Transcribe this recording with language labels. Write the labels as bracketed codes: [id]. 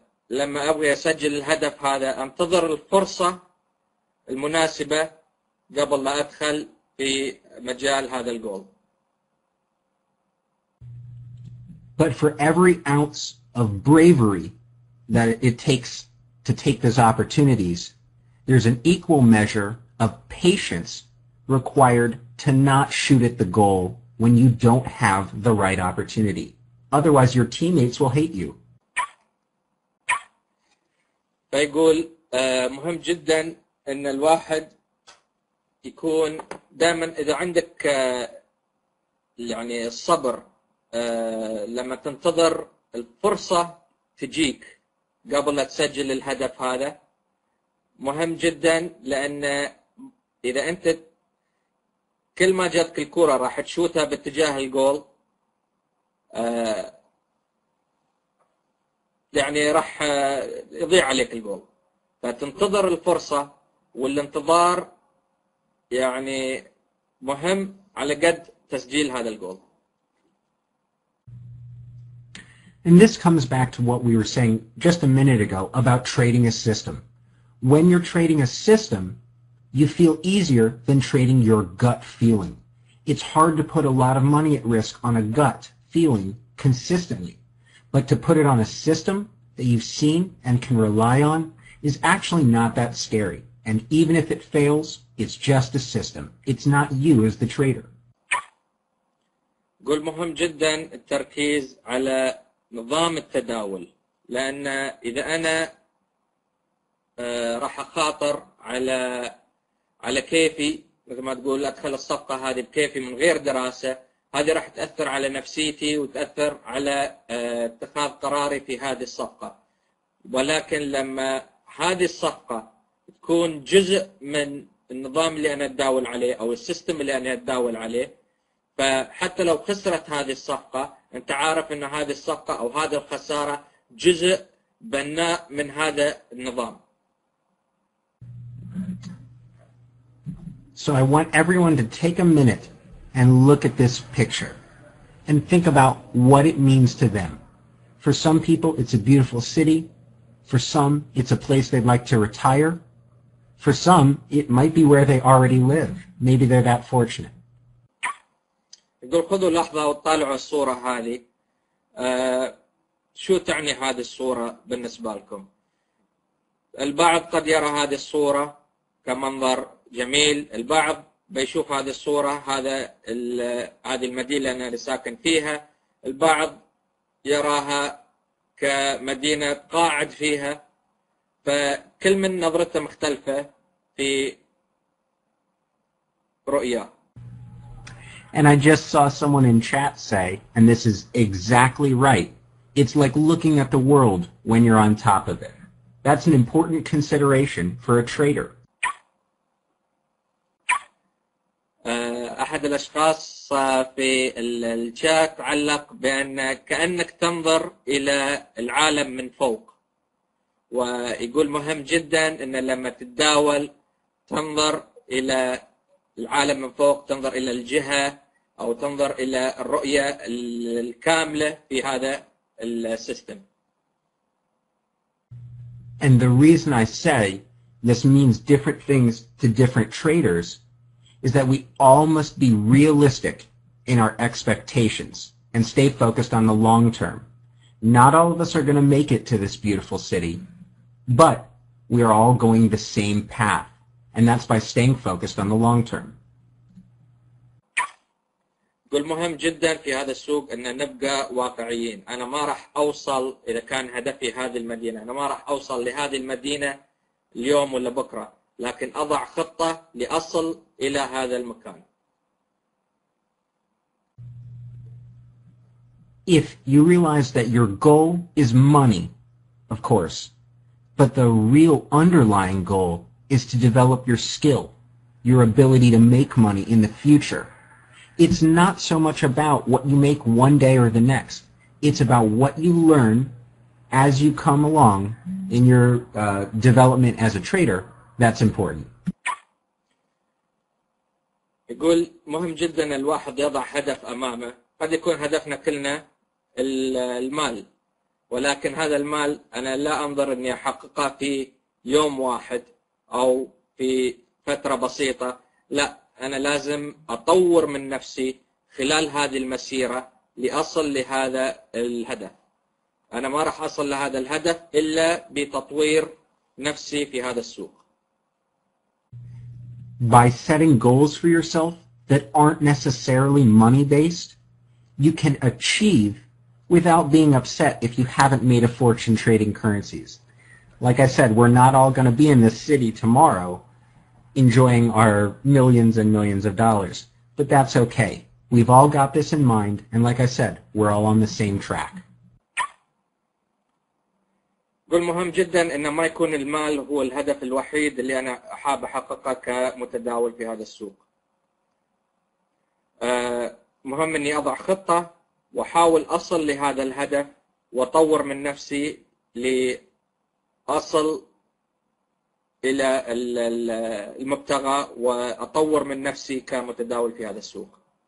[ar] لما أبغي أسجل الهدف هذا أنتظر الفرصة المناسبة قبل لا أدخل في مجال هذا الجول. [en] But for every ounce of bravery that it takes to take those opportunities, there's an equal measure of patience required to not shoot at the goal when you don't have the right opportunity. Otherwise, your teammates will hate you. [ar] فيقول مهم جدا أن الواحد يكون دائما إذا عندك يعني الصبر لما تنتظر الفرصة تجيك قبل لا تسجل الهدف هذا مهم جدا، لأن إذا أنت كل ما جاتك الكرة راح تشوتها باتجاه الجول يعني راح يضيع عليك الجول. فتنتظر الفرصة، والانتظار يعني مهم على قد تسجيل هذا الجول. [en] And this comes back to what we were saying just a minute ago about trading a system. When you're trading a system, you feel easier than trading your gut feeling. It's hard to put a lot of money at risk on a gut feeling consistently, but to put it on a system that you've seen and can rely on is actually not that scary. And even if it fails, it's just a system. It's not you as the trader. [ar] قول مهم جدا التركيز على نظام التداول، لأن إذا أنا راح أخاطر على كيفي، مثل ما تقول أدخل الصفقة هذه بكيفي من غير دراسة، هذه راح تأثر على نفسيتي وتأثر على اتخاذ قراري في هذه الصفقة. ولكن لما هذه الصفقة تكون جزء من النظام اللي أنا أتداول عليه أو السيستم اللي أنا أتداول عليه، فحتى لو خسرت هذه الصفقة أنت عارف أن هذه الصفقة أو هذه الخسارة جزء بناء من هذا النظام. [en] So I want everyone to take a minute and look at this picture and think about what it means to them. For some people, it's a beautiful city. For some, it's a place they'd like to retire. For some, it might be where they already live. Maybe they're that fortunate. [ar] يقول خذوا لحظة وطالعوا الصورة هذه. شو تعني هذه الصورة بالنسبة لكم؟ البعض قد يرى هذه الصورة كمنظر جميل، البعض بيشوف هذه الصورة هذه المدينة اللي أنا ساكن فيها، البعض يراها كمدينة قاعد فيها، فكل من نظرته مختلفة في رؤية. [en] And I just saw someone in chat say, and this is exactly right, it's like looking at the world when you're on top of it. That's an important consideration for a trader. [ar] أحد الأشخاص في الشات علق بأن كأنك تنظر إلى العالم من فوق، ويقول مهم جدا أن لما تتداول تنظر إلى العالم من فوق، تنظر إلى الجهة أو تنظر إلى الرؤية الكاملة في هذا السيستم. [en] And the reason I say this means different things to different traders is that we all must be realistic in our expectations and stay focused on the long term. Not all of us are going to make it to this beautiful city, but we are all going the same path, and that's by staying focused on the long term. [ar] يقول مهم جدا في هذا السوق أن نبقى واقعيين. أنا ما راح أوصل إذا كان هدفي هذه المدينة، أنا ما راح أوصل لهذه المدينة اليوم ولا بكرة، لكن أضع خطة لأصل إلى هذا المكان. [en] If you realize that your goal is money, of course, but the real underlying goal is to develop your skill, your ability to make money in the future. It's not so much about what you make one day or the next. It's about what you learn as you come along in your development as a trader. That's important. [ar] يقول مهم جدا الواحد يضع هدف أمامه. قد يكون هدفنا كلنا المال، ولكن هذا المال أنا لا أنظر أني أحققه في يوم واحد أو في فترة بسيطة، لا، أنا لازم أطور من نفسي خلال هذه المسيرة لأصل لهذا الهدف. أنا ما راح أصل لهذا الهدف إلا بتطوير نفسي في هذا السوق. [en] By setting goals for yourself that aren't necessarily money-based, you can achieve without being upset if you haven't made a fortune trading currencies. Like I said, we're not all going to be in this city tomorrow enjoying our millions and millions of dollars, but that's okay. We've all got this in mind, and like I said, we're all on the same track. [ar] يقول مهم جدا ان ما يكون المال هو الهدف الوحيد اللي انا حاب احققه كمتداول في هذا السوق. مهم اني اضع خطة واحاول اصل لهذا الهدف واطور من نفسي لاصل الى المبتغى واطور من نفسي كمتداول في هذا السوق.